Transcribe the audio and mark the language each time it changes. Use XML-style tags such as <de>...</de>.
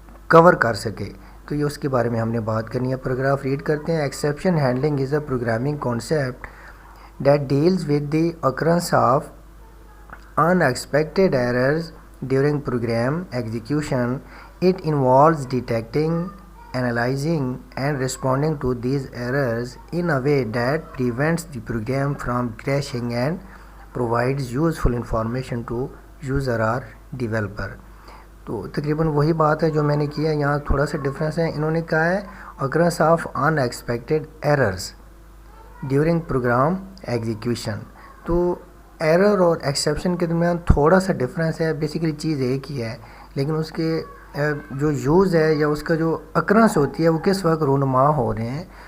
<ur>کور کر سکے۔ تو یہ اس کے بارے میں ہم نے بات کرنی ہے۔ پیراگراف ریڈ کرتے ہیں۔</ur> <en>Exception handling is a programming concept that deals with the occurrence of unexpected errors during program execution. It involves detecting, analyzing, and responding to these errors in a way that prevents the program from crashing and provides useful information to user or developer.</en> <ur>تو تقریباً وہی بات ہے جو میں نے کیا، یہاں تھوڑا سا ڈفرینس ہے۔ انہوں نے کہا ہے</ur> <en>occurrence of unexpected errors during program execution.</en> <ur>تو ایرر اور ایکسیپشن کے درمیان تھوڑا سا ڈفرینس ہے، بیسیکلی چیز ایک ہی ہے، لیکن اس کے جو یوز ہے یا اس کا جو اکرنس ہوتی ہے وہ کس وقت رونما ہو رہے ہیں،</ur>